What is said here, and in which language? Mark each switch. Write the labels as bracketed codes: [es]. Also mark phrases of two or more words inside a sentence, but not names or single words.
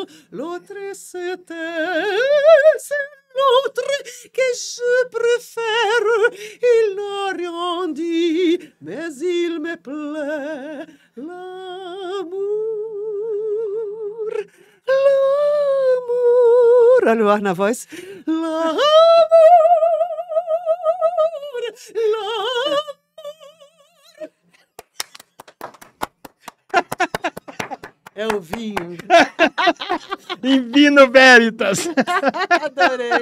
[fr] l'autre c'était, c'est l'autre que je préfère. Il n'a rien dit, mais il me plaît. L'amour, l'amour. [pt] Olha o ar na voz. [fr] L'amour, l'amour. [pt] É o vinho. [la] Em Vino Veritas. [pt] Adorei.